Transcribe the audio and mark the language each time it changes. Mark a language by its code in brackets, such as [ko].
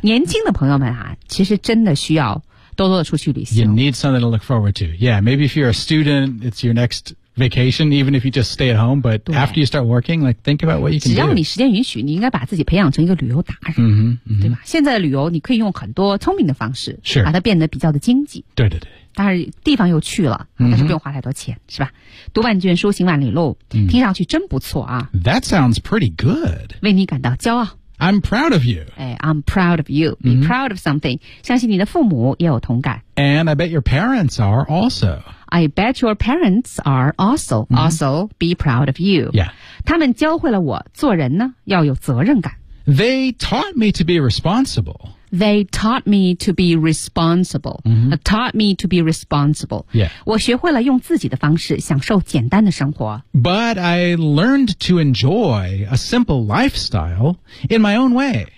[zh] 年轻的朋友们啊，其实真的需要多多的出去旅行。 [en] You need something to look forward to. Yeah, maybe if you're a student, it's your next vacation, even if you just stay at home. But after you start working, like, think about what you can do. [zh] 只要你时间允许，你应该把自己培养成一个旅游达人， mm-hmm, mm-hmm. 对吧？现在旅游你可以用很多聪明的方式，把它变得比较的经济。对对对。当然地方又去了，但是不用花太多钱、mm-hmm. 是吧，读万卷书行万里路、mm-hmm. 听上去真不错啊。 [en] That sounds pretty good. [zh] 为你感到骄傲。 [en] I'm proud of you. I'm proud of you. Be、mm-hmm. proud of something. [zh] 相信你的父母也有同感。 [en] And I bet your parents are also. I bet your parents are also.、Mm-hmm. Also, be proud of you. Yeah. [zh] 他们教会了我做人呢要有责任感。 [en] They taught me to be responsible. They taught me to be responsible.、 Mm-hmm. Taught me to be responsible. Yeah. [zh] 我学会了用自己的方式享受简单的生活。 [en] But I learned to enjoy a simple lifestyle in my own way.